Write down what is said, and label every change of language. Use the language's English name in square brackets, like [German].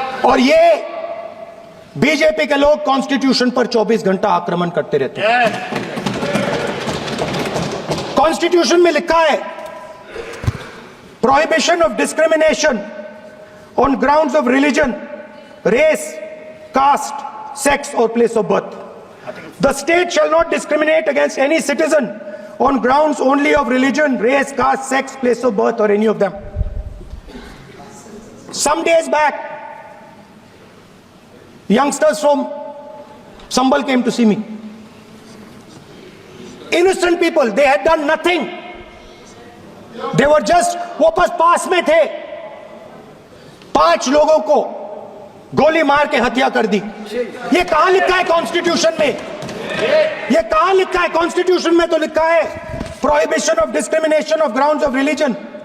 [Hindi] और ये बीजेपी के लोग कॉन्स्टिट्यूशन पर 24 घंटा आक्रमण करते रहते हैं। [English] Constitution में लिखा है prohibition of discrimination on grounds of religion, race, caste, sex or place of birth. The state shall not discriminate against any citizen on grounds only of religion, race, caste, sex, place of birth or any of them. Some days back, youngsters from Sambal came to see me. Innocent people, they had done nothing. They were just, [Hindi] वो बस पास में थे, 5 लोगों को गोली मार के हत्या कर दी। ये कहां लिखा है कॉन्स्टिट्यूशन में? ये कहां लिखा है कॉन्स्टिट्यूशन में? तो लिखा है [English] Prohibition of discrimination of grounds of religion.